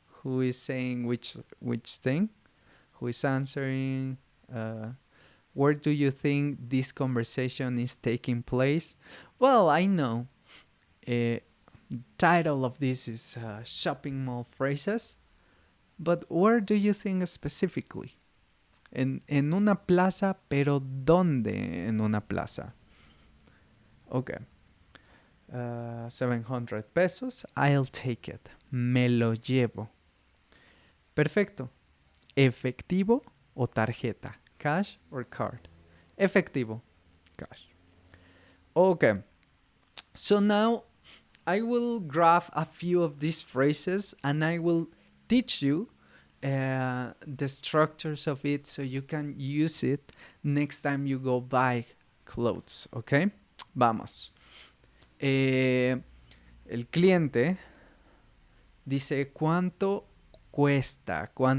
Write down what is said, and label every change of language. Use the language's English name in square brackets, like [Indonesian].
[English] Who is saying which thing? Who is answering? Where do you think this conversation is taking place? Well, I know. Title of this is shopping mall phrases. But where do you think specifically? [Spanish] En una plaza, pero ¿dónde en una plaza? [English] Okay. 700 pesos. I'll take it. [Spanish] Me lo llevo. Perfecto. ¿Efectivo o tarjeta? [English] Cash or card? Efectivo. Cash. Okay. So now I will grab a few of these phrases and I will teach you the structures of it so you can use it next time you go buy clothes. Okay? [Spanish] Vamos. El cliente dice cuánto cuesta.